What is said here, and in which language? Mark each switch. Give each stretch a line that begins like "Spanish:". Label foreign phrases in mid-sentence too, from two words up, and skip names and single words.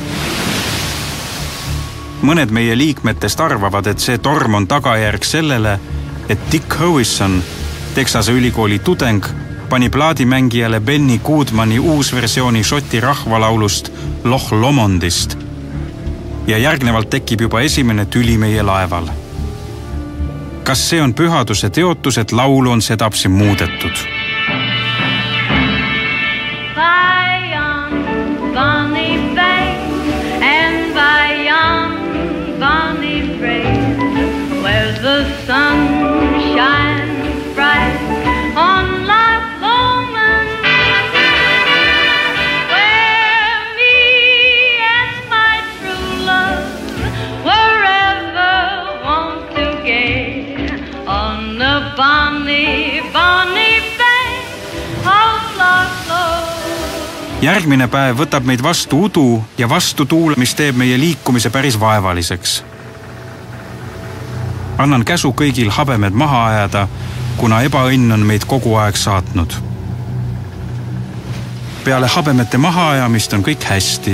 Estonian: Mõned meie liikmetest arvavad, et see torm on tagajärg sellele, et Dick Howison, Texase ülikooli tudeng, pani plaadimängijale Benny Goodmani uusversiooni Šoti rahvalaulust Loch Lomondist. Ja järgnevalt tekib juba esimene tüli meie laeval. Kas see on pühaduse teotus, et laulu on sedapsi muudetud?
English: The sun shines bright on Loch Lomond, where me and my true love wherever want to get on the bonny, bonny bank of Loch Lomond.
Estonian: Järgmine päev võtab meid vastu udu ja vastu tuul, mis teeb meie liikumise päris vaevaliseks. Annan käsu kõigil habemed maha ajada, kuna ebaõnn on meid kogu aeg saatnud. Peale habemete maha ajamist on kõik hästi.